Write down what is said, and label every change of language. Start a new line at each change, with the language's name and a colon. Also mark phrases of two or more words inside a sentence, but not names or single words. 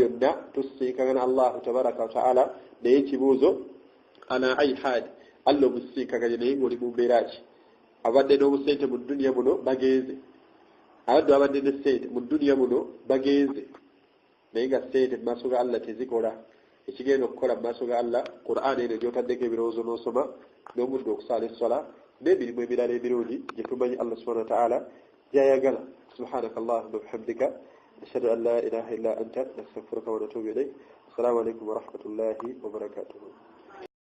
Ganda: yonna tusinkagana Allahu
Arabic: تبارك وتعالى
Ganda: naye ekibuuzo
Arabic: على أي حال
Ganda: Allah obusinkaganye naye ng'oli mu mbeera ki abadde n'obusente mu dduniya muno bagenze abadde abadde ne ssente mu dduniya muno bagenze naye nga ssente mu maaso ga Allah tezikola ekigenda okukola mu maaso ga Allah Qur'an eno gy'otaddeko ebirowoozo n'osoma n'omuddu okusaala essala n'emirimu emirala ebirungi gye tumanyi Allah
Arabic: سبحانه وتعالى
Ganda: gy'ayagala
Arabic: سبحانك اللهم وبحمدك نشهد أن لا إله إلا أنت نستغفرك ونتوب إليك السلام عليكم ورحمة الله وبركاته